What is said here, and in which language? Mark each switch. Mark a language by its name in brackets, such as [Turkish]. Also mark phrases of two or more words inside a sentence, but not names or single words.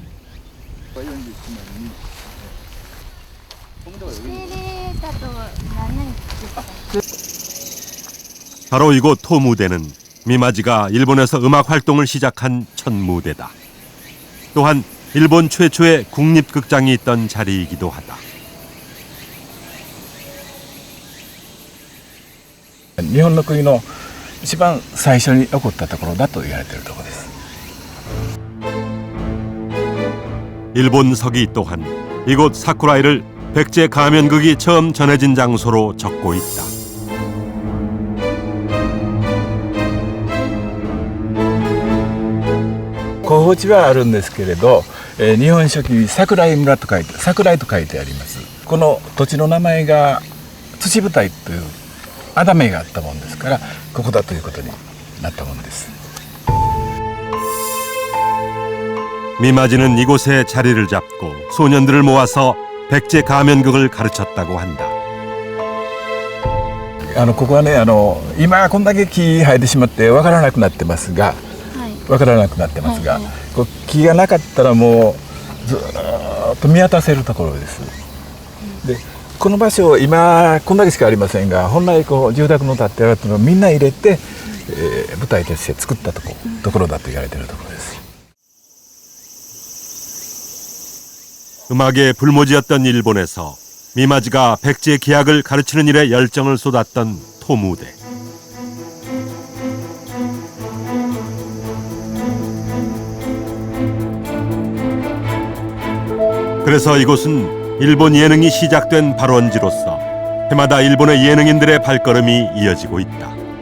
[Korean] 바로 이곳 토무대는 미마지가 일본에서 음악 활동을 시작한 첫 무대다. 또한 일본 최초의 국립극장이 있던 자리이기도 하다. [Japanese] 日本の国の一番最初に起こったところだと言われているところです。 [Korean] 일본석이 또한 이곳 사쿠라이를 백제 가면극이 처음 전해진 장소로 적고 있다. [Japanese] 候補地はあるんですけれど、日本書紀に桜井村と書いて桜井と書いてあります。この土地の名前が土舞台というあだ名があったもんですから、ここだということになったもんです。 [Korean] 미마지는 이곳에 자리를 잡고 소년들을 모아서 백제 가면극을 가르쳤다고 한다. [Japanese] ここはね、今こんだけ木生えてしまってわからなくなってますが、こう木がなかったらもうずーっと見渡せるところです。で、この場所今こんだけしかありませんが、本来こう住宅の建ってあるのをみんな入れて、舞台として作ったところだと言われているところです。 [Korean] 음악에 불모지였던 일본에서 미마지가 백제 기악을 가르치는 일에 열정을 쏟았던 토무대. 그래서 이곳은 일본 예능이 시작된 발원지로서 해마다 일본의 예능인들의 발걸음이 이어지고 있다.